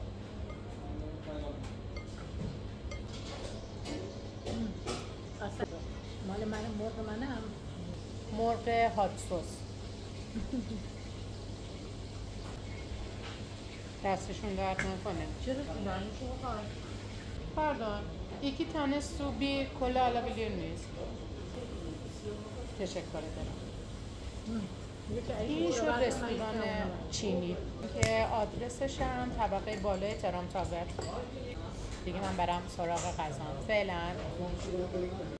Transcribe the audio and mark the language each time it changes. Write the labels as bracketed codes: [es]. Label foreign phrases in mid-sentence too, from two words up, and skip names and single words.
[fa] مال من، مرغ منم. مرغ [en] hot sauce. [fa] دستشون درد نکنه. چرا دانشو بخواه؟ [tr] Pardon, 2 tane su, bir kola alabilir miyiz? Teşekkür ederim. [fa] این شد رستوران چینی که آدرسش هم طبقه بالای ترام تاور. دیگه من برم سراغ غذام فعلا.